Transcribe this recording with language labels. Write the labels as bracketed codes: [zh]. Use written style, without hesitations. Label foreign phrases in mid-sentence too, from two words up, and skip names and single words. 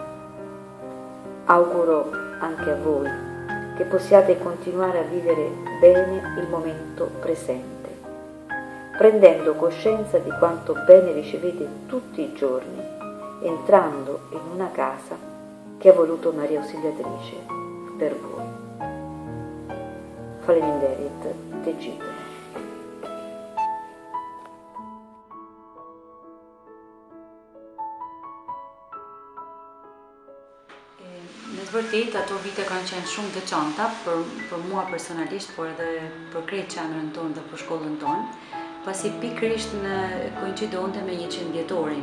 [it] Auguro anche a voi che possiate continuare a vivere bene il momento presente, prendendo coscienza di quanto bene ricevete tutti i giorni, entrando in una casa che ha voluto Maria Ausiliatrice per voi. [sq] Faleminderit, Tegito. Në të vërtetë, ato vite kanë qenë shumë të veçanta për mua personalisht, por edhe për krejt qendrën tonë dhe për shkollën tonë, pasi pikërisht në koincidonte me 100 vjetorin.